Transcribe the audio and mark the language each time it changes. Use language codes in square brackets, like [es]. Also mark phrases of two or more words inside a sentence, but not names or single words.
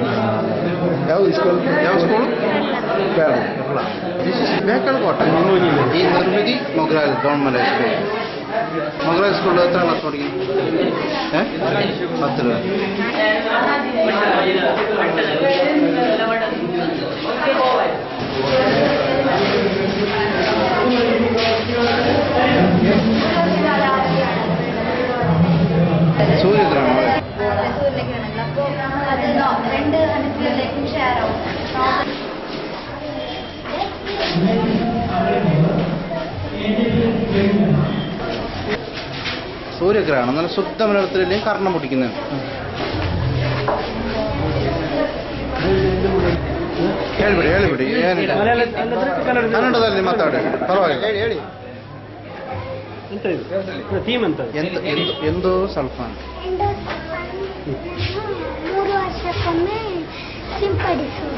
[kn] ಯಾವ ಸ್ಕೂಲ್? [ml] ಬೇಕಲ್ಕೋಟ ಈ നിർമ്മിതി മൊഗ്രാൽ ഗവൺമെന്റ് സ്കൂൾ. മൊഗ്രാൽ സ്കൂളിൽ എത്ര ക്ലാസ് പഠിക്കും? 10 രൂപ. സൂര്യഗ്രഹണം അപ്പോൾ അത് 2 അനുഭവത്തിലേക്കും ഷെയർ ആവും. സൂര്യഗ്രഹണം നല്ല ശുദ്ധ മലയാളത്തിലെല്ലാം കർണം പൊട്ടിക്കുന്നത്. [kn] ಹೇಳಿಬಿಡಿ ಕನ್ನಡದಲ್ಲಿ ಮಾತಾಡಿ, ಪರವಾಗಿಲ್ಲ. ಹೇಳಿ ಎಂದು ಸ್ವಲ್ಪ 3 ವರ್ಷಕ್ಕೊಮ್ಮೆ ಸಿಂಪಡಿಸುವುದು.